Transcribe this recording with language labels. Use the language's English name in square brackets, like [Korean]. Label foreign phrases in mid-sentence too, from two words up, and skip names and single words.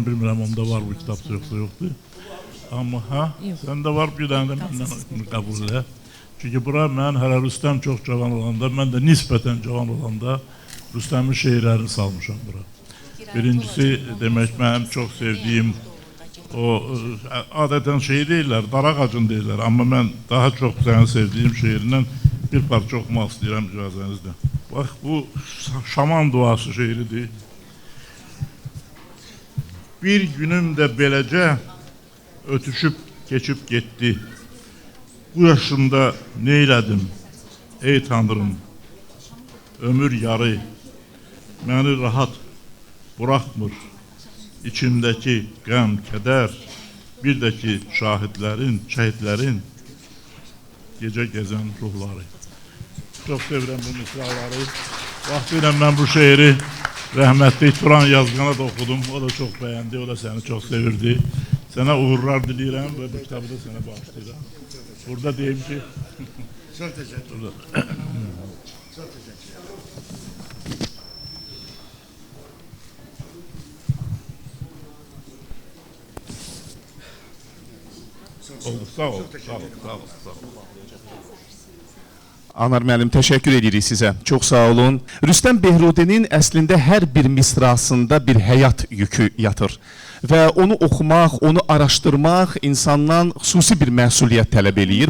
[Azerbaijani] Bilmirəm, onda var bu kitab yoxdur. Amma səndə var, bir dənə də məndən qəbul elə. Çünki bura mən hələ Rüstəm çox cavan olanda, mən də nisbətən cavan olanda Rüstəmin şeirlərini salmışam bura. Birincisi, demək, mənim çox sevdiyim [Turkish] O adeten şey değiller, dar ağacın değiller. Ama ben daha çok senin sevdiğim şiirinden bir parça okumak istiyorum icazənizle. Bak bu şaman duası şiiridir. [Azerbaijani] Bir günüm de beləcə ötüşüb keçib getdi. Bu yaşımda neylədim ey Tanrım? Ömür yarı məni rahat buraxmır. İçimdəki qəm, kədər, bir də ki şahidlərin, şəhidlərin gecə gəzən ruhları. Çox sevirəm bu misraları. Vaxtilə mən bu şeiri rəhmətli Turan Yazğana da oxudum. O da çox bəyəndi, o da səni çox sevirdi. Sənə uğurlar diləyirəm və bu kitabı da sənə bağışlayıram. Burada deyim ki... [Turkish] Çok teşekkür ederim. Çok teşekkür ederim. [Azerbaijani] Oldu, sağ ol, sağ ol, sağ ol, sağ ol. Anar müəllim, təşəkkür edirik sizə. Çox sağ olun. Rüstəm Behrudinin əslində hər bir misrasında bir həyat yükü yatır. Və onu oxumaq, onu araşdırmaq insandan xüsusi bir məsuliyyət tələb eləyir.